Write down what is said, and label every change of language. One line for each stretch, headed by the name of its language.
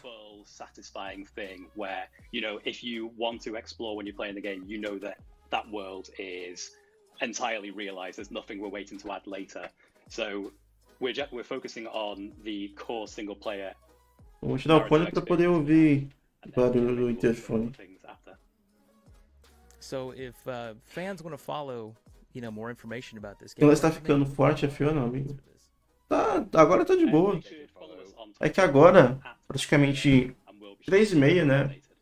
English: full, satisfying thing where if you want to explore when you're playing the game, you know that that world is entirely realized. There's nothing we're waiting to add later. So we're focusing on the core single player.
Portuguese: Vou tirar o fone para poder ouvir o barulho do interfone.
English: So if fans want to follow, more information about this game.
Portuguese: Ela está ficando forte a Fiona, amigo. Tá, agora tá de boa. É que agora, praticamente 3h30, né?